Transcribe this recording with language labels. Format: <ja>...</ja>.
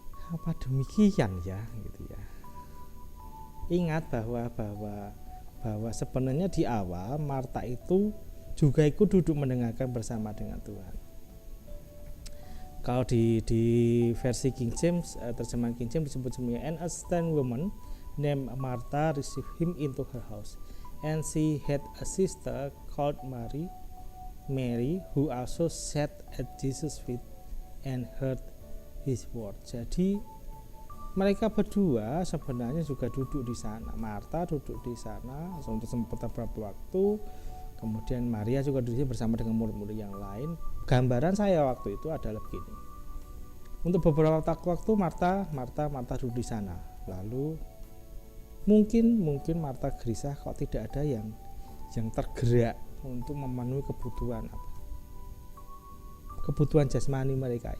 <id>Apa demikian ya gitu ya. Ingat bahwa sebenarnya di awal Marta itu juga ikut duduk mendengarkan bersama dengan Tuhan. Kalau di versi King James, terjemahan King James disebut semuanya,</id> <en>and a certain woman named Martha received him into her house, and she had a sister called Mary, who also sat at Jesus' feet and heard his word.</en> <id>Jadi mereka berdua sebenarnya juga duduk di sana. Marta duduk di sana untuk beberapa waktu. Kemudian Maria juga duduk bersama dengan murid-murid yang lain. Gambaran saya waktu itu adalah begini. Untuk beberapa waktu Marta duduk di sana. Lalu mungkin Marta gelisah kok tidak ada yang tergerak untuk memenuhi kebutuhan jasmani mereka.</id>